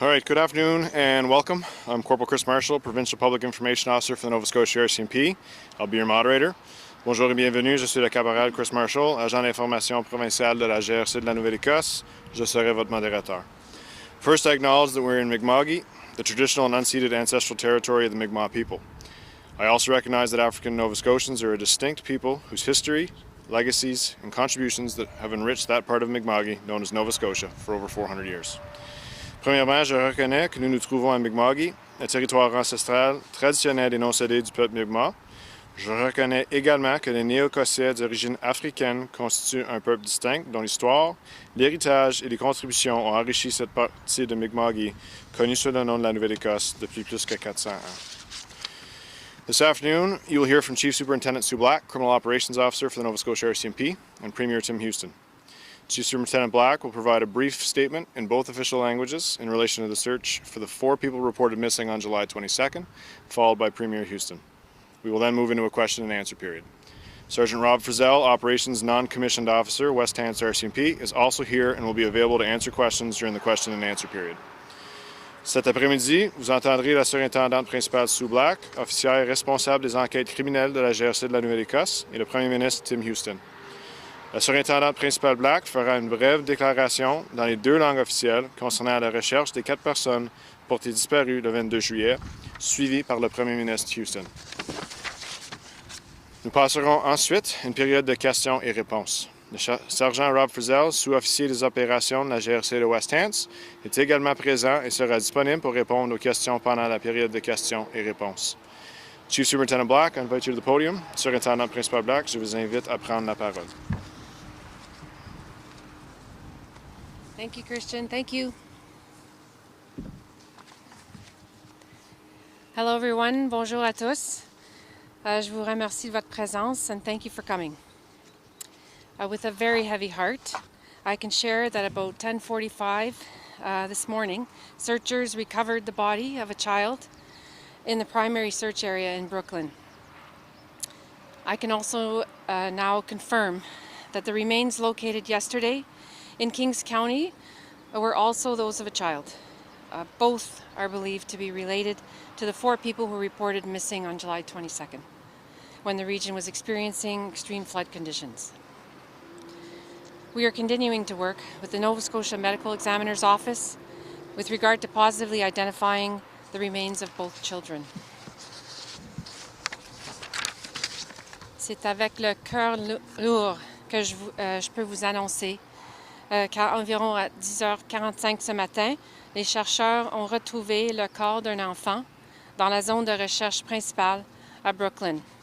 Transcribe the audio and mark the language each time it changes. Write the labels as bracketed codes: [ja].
[en] All right, good afternoon and welcome. I'm Corporal Chris Marshall, Provincial Public Information Officer for the Nova Scotia RCMP. I'll be your moderator. [fr] Bonjour et bienvenue, je suis le caporal Chris Marshall, agent d'information provincial de la GRC de la Nouvelle-Écosse. Je serai votre modérateur. [en] First, I acknowledge that we're in Mi'kma'ki, the traditional and unceded ancestral territory of the Mi'kmaq people. I also recognize that African Nova Scotians are a distinct people whose history, legacies, and contributions that have enriched that part of Mi'kma'ki known as Nova Scotia for over 400 years. [fr] Premièrement, je reconnais que nous nous trouvons à Mi'kma'ki, un territoire ancestral, traditionnel et non cédé du peuple Mi'kmaq. Je reconnais également que les Néo-Écossais d'origine africaine constituent un peuple distinct dont l'histoire, l'héritage et les contributions ont enrichi cette partie de Mi'kma'ki connue sous le nom de la Nouvelle-Écosse depuis plus que 400 ans. [en] This afternoon, you will hear from Chief Superintendent Sue Black, Criminal Operations Officer for the Nova Scotia RCMP, and Premier Tim Houston. Chief Superintendent Black will provide a brief statement in both official languages in relation to the search for the 4 people reported missing on July 22nd, followed by Premier Houston. We will then move into a question and answer period. Sergeant Rob Frizzell, Operations Non-Commissioned Officer, West Hants RCMP, is also here and will be available to answer questions during the question and answer period. [fr] Cet après-midi, vous entendrez la surintendante principale Sue Black, officière responsable des enquêtes criminelles de la GRC de la Nouvelle-Écosse, et le Premier ministre Tim Houston. La surintendante principale Black fera une brève déclaration dans les 2 langues officielles concernant la recherche des 4 personnes portées disparues le 22 juillet, suivies par le Premier ministre Houston. Nous passerons ensuite une période de questions et réponses. Le sergent Rob Frizzell, sous-officier des opérations de la GRC de West Hants, est également présent et sera disponible pour répondre aux questions pendant la période de questions et réponses. [en] Chief Superintendent Black, I invite you to the podium. [fr] Surintendant principal Black, je vous invite à prendre la parole. [en] Thank you, Christian. Thank you. Hello, everyone. [fr] Bonjour à tous. Je vous remercie de votre présence [en] and thank you for coming. With a very heavy heart, I can share that about 10:45 this morning, searchers recovered the body of a child in the primary search area in Brooklyn. I can also now confirm that the remains located yesterday in Hants County were also those of a child. Both are believed to be related to the 4 people who reported missing on July 22nd, when the region was experiencing extreme flood conditions. We are continuing to work with the Nova Scotia Medical Examiner's Office with regard to positively identifying the remains of both children. [fr] C'est avec le cœur lourd que je peux vous annoncer qu'à environ à 10h45 ce matin, les chercheurs ont retrouvé le corps d'un enfant dans la zone de recherche principale à Brooklyn.